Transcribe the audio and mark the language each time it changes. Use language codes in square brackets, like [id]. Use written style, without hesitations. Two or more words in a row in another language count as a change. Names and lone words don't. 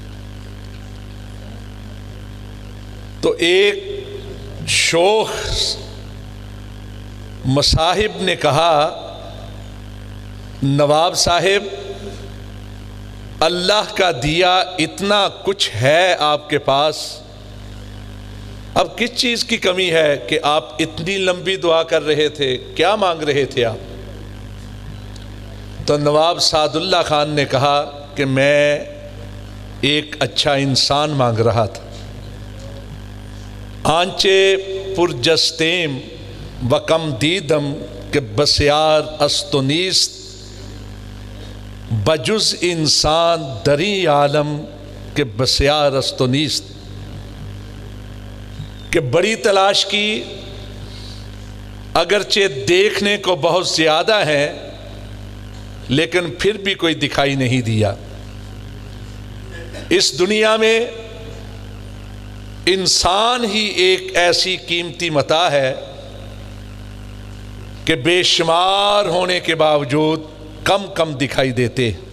[ur] تو ایک شوخ مصاحب نے کہا، نواب صاحب، اللہ کا دیا اتنا کچھ ہے آپ کے پاس، اب کس چیز کی کمی ہے کہ آپ اتنی لمبی دعا کر رہے تھے؟ کیا مانگ رہے تھے آپ؟ تو نواب سعد اللہ خان نے کہا کہ میں ایک اچھا انسان مانگ رہا تھا۔ [fa] آنچے پرجستیم و کم دیدم کہ بسیار است و نیست، بجز انسان دری عالم کہ بسیار است و نیست، [ur] کہ بڑی تلاش کی، اگرچہ دیکھنے کو بہت زیادہ ہے لیکن پھر بھی کوئی دکھائی نہیں دیا۔ اس دنیا میں انسان ہی ایک ایسی قیمتی متاع ہے کہ بے شمار ہونے کے باوجود کم کم دکھائی دیتے۔